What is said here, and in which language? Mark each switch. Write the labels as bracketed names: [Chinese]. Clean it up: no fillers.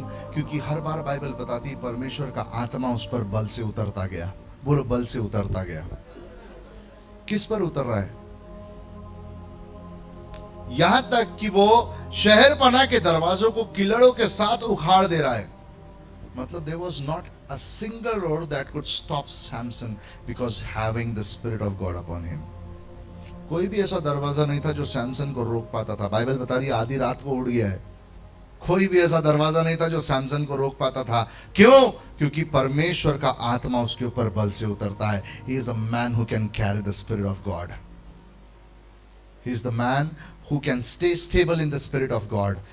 [Hindi] क्योंकि हर बार बाइबल बताती परमेश्वर का आत्मा उस पर बल से उतरता गया, वो बल से उतरता गया। किस पर उतर रहा है? यहां तक कि वो शहर पना के दरवाजों को किलड़ों के साथ उखाड़ दे रहा है। [English] मतलब there was not a single road that could stop Samson because having the spirit of God upon him. [Hindi] कोई भी ऐसा दरवाजा नहीं था जो सैमसन को रोक पाता था। बाइबल बता रही है आधी रात को उड़ गया है। कोई भी ऐसा दरवाजा नहीं था जो सैमसन को रोक पाता था। क्यों? क्योंकि परमेश्वर का आत्मा उसके ऊपर बल से उतरता है। [English] He is a man who can carry the spirit of God. He is the man who can stay stable in the spirit of God.